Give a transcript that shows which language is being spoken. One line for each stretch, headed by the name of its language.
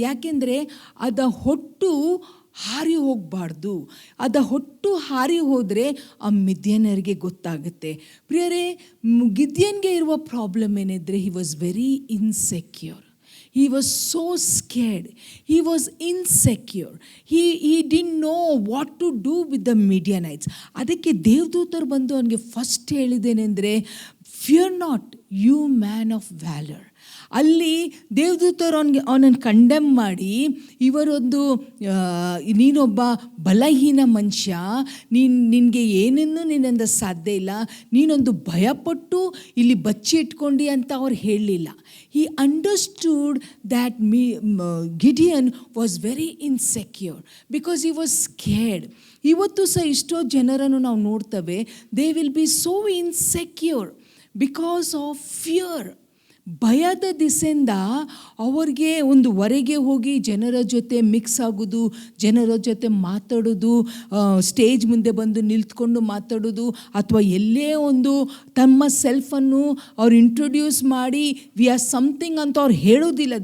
Kannada: ಯಾಕೆಂದರೆ ಅದ ಹೊಟ್ಟು ಹಾರಿ ಹೋಗಬಾರ್ದು. ಅದ ಹೊಟ್ಟು ಹಾರಿ ಹೋದರೆ ಆ ಮಿದ್ಯನರಿಗೆ ಗೊತ್ತಾಗುತ್ತೆ. ಪ್ರಿಯರೇ, ಗಿದ್ಯೋನ್ಗೆ ಇರುವ problem ಏನಿದ್ರೆ,
English: He was very insecure. He was so scared. He was insecure. He didn't know what to do with the Midianites.
Kannada: ಅದಕ್ಕೆ ದೇವದೂತರು ಬಂದು ಅವನಿಗೆ ಫಸ್ಟ್ ಹೇಳಿದ್ದೇನೆಂದರೆ,
English: Fear not, you man of valour.
Kannada: ಅಲ್ಲಿ ದೇವದೂತರು ಅವನನ್ನು ಕಂಡೆಮ್ ಮಾಡಿ, ಇವರೊಂದು ನೀನೊಬ್ಬ ಬಲಹೀನ ಮನುಷ್ಯ, ನಿನಗೆ ಏನನ್ನೂ ನಿನ್ನಿಂದ ಸಾಧ್ಯ ಇಲ್ಲ, ನೀನೊಂದು ಭಯಪಟ್ಟು ಇಲ್ಲಿ ಬಚ್ಚಿ ಇಟ್ಕೊಂಡು ಅಂತ ಅವ್ರು ಹೇಳಲಿಲ್ಲ.
English: He understood that Gideon was very insecure because he was scared.
Kannada: ಇವತ್ತು ಸಹ ಎಷ್ಟೋ ಜನರನ್ನು ನಾವು ನೋಡ್ತೇವೆ,
English: they will be so insecure because of fear.
Kannada: ಭಯದ ದಿಸೆಯಿಂದ ಅವ್ರಿಗೆ ಒಂದು ಹೊರಗೆ ಹೋಗಿ ಜನರ ಜೊತೆ ಮಿಕ್ಸ್ ಆಗೋದು, ಜನರ ಜೊತೆ ಮಾತಾಡೋದು, ಸ್ಟೇಜ್ ಮುಂದೆ ಬಂದು ನಿಲ್ತ್ಕೊಂಡು ಮಾತಾಡೋದು, ಅಥವಾ ಎಲ್ಲೇ ಒಂದು ತಮ್ಮ ಸೆಲ್ಫನ್ನು ಅವ್ರು ಇಂಟ್ರೊಡ್ಯೂಸ್ ಮಾಡಿ
English: we are something
Kannada: ಅಂತ ಅವ್ರು ಹೇಳೋದಿಲ್ಲ.